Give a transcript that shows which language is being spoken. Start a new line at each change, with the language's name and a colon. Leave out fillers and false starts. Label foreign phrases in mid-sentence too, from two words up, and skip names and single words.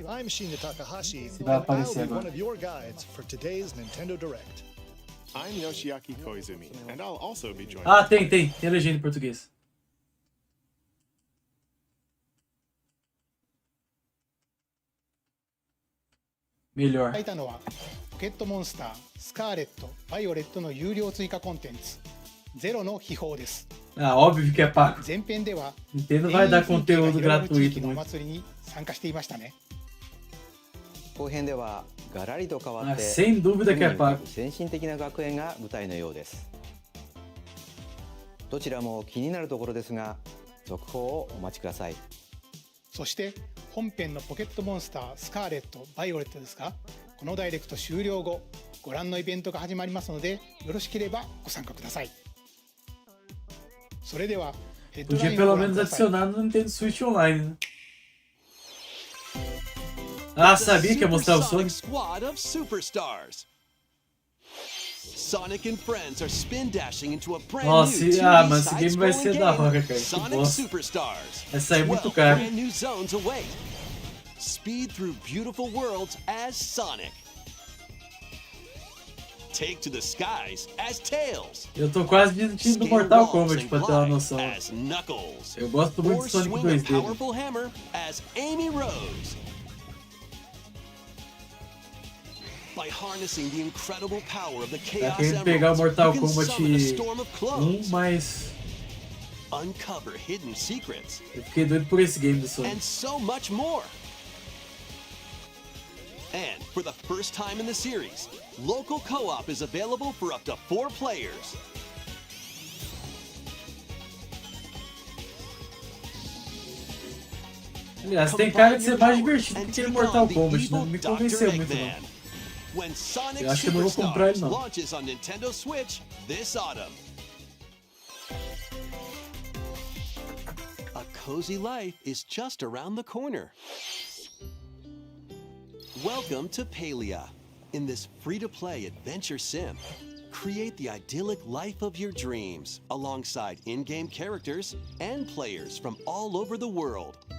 English: I'm Shinya Takahashi,
Portuguese: Se vai
English: and I'll
Portuguese: aparecer
English: be
Portuguese: agora.
English: one of your guides for today's Nintendo Direct. I'm Yoshiaki Koizumi, and I'll also be joining.
Portuguese: Ah, tem legenda em português. Melhor.
Japanese: 書いたのはポケットモンスタースカーレット・バイオレットの有料追加コンテンツゼロの秘宝です。
Portuguese: Ah, óbvio que é pago.
Japanese: 前編では
Portuguese: Nintendo vai dar conteúdo
Japanese: 地
Portuguese: gratuito
Japanese: 域のお
Portuguese: muito.
Japanese: 祭りに参加していましたね。後編ではガラリと変わっ
Portuguese: Ah,
Japanese: て
Portuguese: sem dúvida que é pago.
Japanese: 先進的な学園が舞台のようです。どちらも気になるところですが続報をお待ちください。そして本編のポケットモンスタースカーレット・バイオレットですがこのダイレクト終了後ご覧のイベントが始まりますのでよろしければご参加ください。それではヘッドラ
Portuguese: Podia
Japanese: インを
Portuguese: pelo
Japanese: ご覧
Portuguese: menos
Japanese: ください。
Portuguese: adicionar no Nintendo Switch Online, né? Ah, sabia que ia mostrar o Sonic?
English: Squad of superstars. Sonic and friends are spin dashing into a brand
Portuguese: Nossa,
English: new 2D
Portuguese: mas esse game vai ser da hora, cara. Que Sonic bosta. Superstars. Vai sair muito 12 caro.
English: brand new zones await. Speed through beautiful worlds as Sonic. Take to the skies as Tails.
Portuguese: Eu tô quase desistindo do Mortal Kombat, pra ter uma noção.
English: As Knuckles.
Portuguese: Eu gosto muito
English: Or
Portuguese: de Sonic
English: swing
Portuguese: 2 a dele.
English: powerful hammer as Amy Rose. By harnessing the incredible power of the
Portuguese: Tá
English: Chaos
Portuguese: querendo pegar o
English: Emeralds,
Portuguese: Mortal
English: you can
Portuguese: Kombat
English: summon a storm of clones,
Portuguese: mas
English: uncover hidden secrets,
Portuguese: eu fiquei doido por esse game do Sonic.
English: and so much more. And for the first time in the series, local co-op is available for up to 4 players.
Portuguese: Aliás, tem cara de ser mais divertido que aquele Mortal Kombat, não me convenceu muito não.
English: When Sonic
Portuguese: Eu acho que eu não vou comprar ele Superstars não.
English: launches on Nintendo Switch this autumn. A cozy life is just around the corner. Welcome to Palia. In this free-to-play adventure sim, create the idyllic life of your dreams alongside in-game characters and players from all over the world.